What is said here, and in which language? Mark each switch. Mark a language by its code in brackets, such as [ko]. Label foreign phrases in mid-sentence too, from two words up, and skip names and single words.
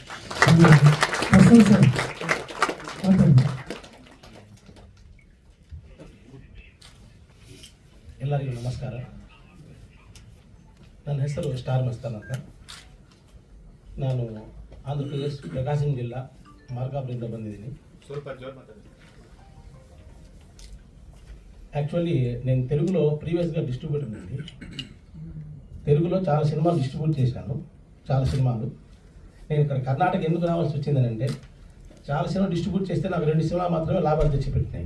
[kn] ಎಲ್ಲರಿಗೂ ನಮಸ್ಕಾರ. ನನ್ನ ಹೆಸರು ಸ್ಟಾರ್ ಮಸ್ತಾನ್ ಅಂತ. ನಾನು ಆಂಧ್ರ ಪ್ರದೇಶ್ ಪ್ರಕಾಶಂ ಜಿಲ್ಲಾ మార్కాపురంದಿಂದ ಬಂದಿದ್ದೀನಿ. [te] యాక్చువల్లీ నేను తెలుగులో ప్రీవియస్గా డిస్ట్రిబ్యూటర్ నుండి తెలుగులో చాలా సినిమాలు డిస్ట్రిబ్యూట్ చేశాను. చాలా సినిమాలు నేను ఇక్కడ కర్ణాటక ఎందుకు రావాల్సి వచ్చిందనంటే చాలా సినిమాలు డిస్ట్రిబ్యూట్ చేస్తే నాకు 2 సినిమాలు మాత్రమే లాభాలు తెచ్చిపెట్టినాయి.